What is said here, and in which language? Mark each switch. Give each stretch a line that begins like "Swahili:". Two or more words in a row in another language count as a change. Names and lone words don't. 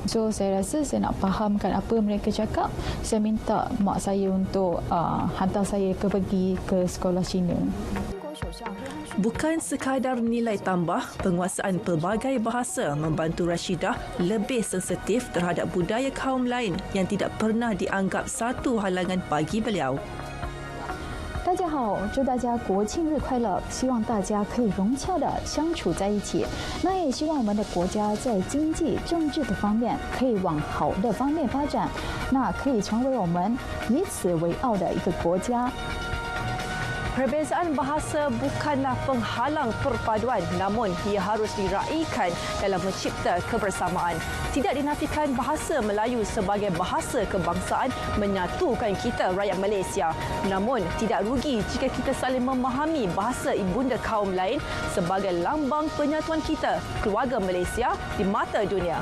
Malay: So saya rasa saya nak fahamkan apa mereka cakap. Saya minta mak saya untuk hantar saya pergi ke sekolah Cina. Bukan sekadar nilai tambah, penguasaan pelbagai bahasa membantu Rashidah lebih sensitif terhadap budaya kaum lain yang tidak pernah dianggap satu halangan bagi beliau.
Chinese: 大家好，祝大家国庆日快乐！希望大家可以融洽的相处在一起。那也希望我们的国家在经济、政治的方面可以往好的方面发展，那可以成为我们以此为傲的一个国家。
Malay: Perbezaan bahasa bukanlah penghalang perpaduan, namun ia harus diraikan dalam mencipta kebersamaan. Tidak dinafikan bahasa Melayu sebagai bahasa kebangsaan menyatukan kita rakyat Malaysia. Namun tidak rugi jika kita saling memahami bahasa ibunda kaum lain sebagai lambang penyatuan kita, keluarga Malaysia di mata dunia.